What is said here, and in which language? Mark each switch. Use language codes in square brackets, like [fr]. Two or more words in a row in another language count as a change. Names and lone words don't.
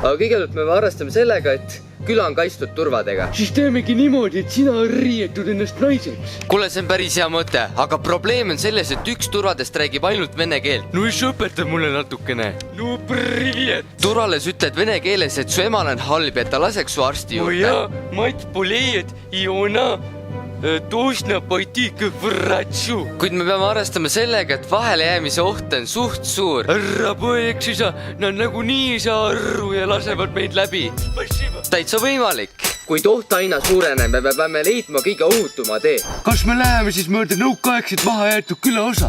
[et] Aga kõigepealt me arvestame sellega, et küla on kaitstud turvadega. Siis teemegi niimoodi, et sina riietud ennast naiseks. Kuule, see on päris hea mõte, aga probleem on selles, et üks turvadest räägib ainult vene keelt. No siis õpeta mulle natukene. [ru] Ну привет. [et] Turvales ütled vene keeles, et su emal on halb, et ta laseks su arsti Oh juurde. ja, [ru] mать болеет, и она должна пойти к врачу. [et] Kuid me peame arvestama sellega, et vahelejäämise oht on suht suur. Ära põeks isa, nad nagunii ei saa arru ja lasevad meid läbi. Täitsa võimalik, kuid oht aina suureneb ja me peame leidma kõige ohutuma tee. Kas me läheme siis mööda nõukaaegset maha jäetud külaosa?